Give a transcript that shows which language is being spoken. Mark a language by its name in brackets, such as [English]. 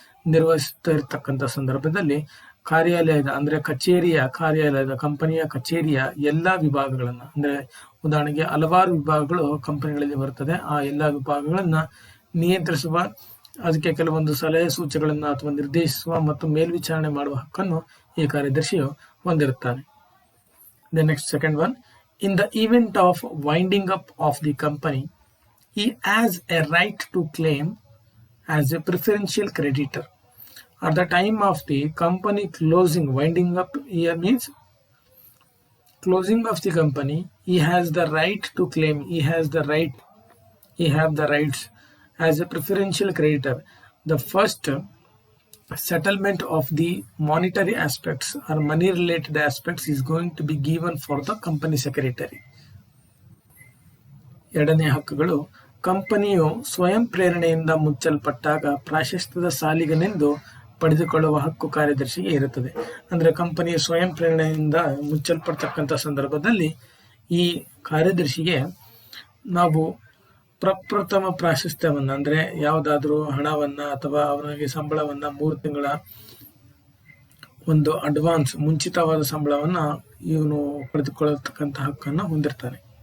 [Kannada] ನಿರ್ವಹಿಸ್ತಾ ಇರತಕ್ಕಂಥ ಸಂದರ್ಭದಲ್ಲಿ ಕಾರ್ಯಾಲಯದ ಅಂದ್ರೆ ಕಾರ್ಯಾಲಯದ ಕಂಪನಿಯ ಕಚೇರಿಯ ಎಲ್ಲಾ ವಿಭಾಗಗಳನ್ನ, ಅಂದ್ರೆ ಉದಾಹರಣೆಗೆ ಹಲವಾರು ವಿಭಾಗಗಳು ಕಂಪನಿಗಳಲ್ಲಿ ಬರ್ತದೆ, ಆ ಎಲ್ಲಾ ವಿಭಾಗಗಳನ್ನ ನಿಯಂತ್ರಿಸುವ, ಅದಕ್ಕೆ ಕೆಲವೊಂದು ಸಲಹೆ ಸೂಚನೆಗಳನ್ನ ಅಥವಾ ನಿರ್ದೇಶಿಸುವ ಮತ್ತು ಮೇಲ್ವಿಚಾರಣೆ ಮಾಡುವ ಹಕ್ಕನ್ನು ಈ ಕಾರ್ಯದರ್ಶಿಯು ಹೊಂದಿರುತ್ತಾನೆ. [English] The next second one, in the event of winding up of the company, he has a right to claim as a preferential creditor. At the time of the company closing, winding up here means closing of the company, he has the right to claim, he have the rights as a preferential creditor. The first settlement of the monetary aspects or money related aspects is going to be given for the company secretary. [Kannada] ಎರಡನೇ ಹಕ್ಕುಗಳು, ಕಂಪನಿಯು ಸ್ವಯಂ ಪ್ರೇರಣೆಯಿಂದ ಮುಚ್ಚಲ್ಪಟ್ಟಾಗ ಪ್ರಾಶಸ್ತ್ಯದ ಸಾಲಿಗನೆಂದು ಪಡೆದುಕೊಳ್ಳುವ ಹಕ್ಕು ಕಾರ್ಯದರ್ಶಿಗೆ ಇರುತ್ತದೆ. ಅಂದ್ರೆ ಕಂಪನಿಯ ಸ್ವಯಂ ಪ್ರೇರಣೆಯಿಂದ ಮುಚ್ಚಲ್ಪಡ್ತಕ್ಕಂಥ ಸಂದರ್ಭದಲ್ಲಿ ಈ ಕಾರ್ಯದರ್ಶಿಗೆ ನಾವು ಪ್ರಪ್ರಥಮ ಪ್ರಾಶಸ್ತ್ಯವನ್ನ, ಅಂದ್ರೆ ಯಾವುದಾದ್ರೂ ಹಣವನ್ನ ಅಥವಾ ಅವನಿಗೆ ಸಂಬಳವನ್ನ 3 ತಿಂಗಳ ಒಂದು ಅಡ್ವಾನ್ಸ್ ಮುಂಚಿತವಾದ ಸಂಬಳವನ್ನ ಇವನು ಪಡೆದುಕೊಳ್ಳತಕ್ಕಂಥ ಹಕ್ಕನ್ನು ಹೊಂದಿರ್ತಾನೆ.